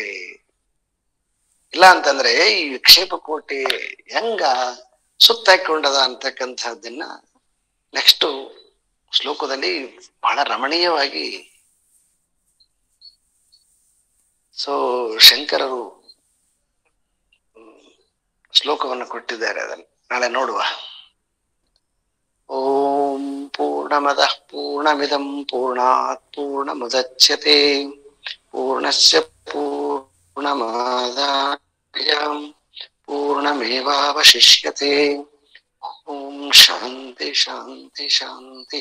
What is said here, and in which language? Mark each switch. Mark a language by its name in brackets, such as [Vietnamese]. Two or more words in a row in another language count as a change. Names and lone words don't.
[Kannada] ಇಲ್ಲ ಅಂತಂದ್ರೆ ಈ ವಿಕ್ಷೇಪ ಕೋಟೆ ಹೆಂಗ ಸುತ್ತಾಕೊಂಡದ ಅಂತಕ್ಕಂಥದ್ದನ್ನ ನೆಕ್ಸ್ಟ್ ಶ್ಲೋಕದಲ್ಲಿ ಬಹಳ ರಮಣೀಯವಾಗಿ ಶಂಕರರು ಶ್ಲೋಕವನ್ನು ಕೊಟ್ಟಿದ್ದಾರೆ. ಅದನ್ನು ನಾಳೆ ನೋಡುವ. [Sanskrit] ಓಂ ಪೂರ್ಣಮದಃ ಪೂರ್ಣಮಿದಂ ಪೂರ್ಣಾತ್ ಪೂರ್ಣಮುದಚ್ಯತೆ ಪೂರ್ಣಸ್ಯ ಪೂರ್ಣಮಾದಾಯ ಪೂರ್ಣಮೇವಾವಶಿಷ್ಯತೆ. ಓಂ ಶಾಂತಿ ಶಾಂತಿ ಶಾಂತಿ.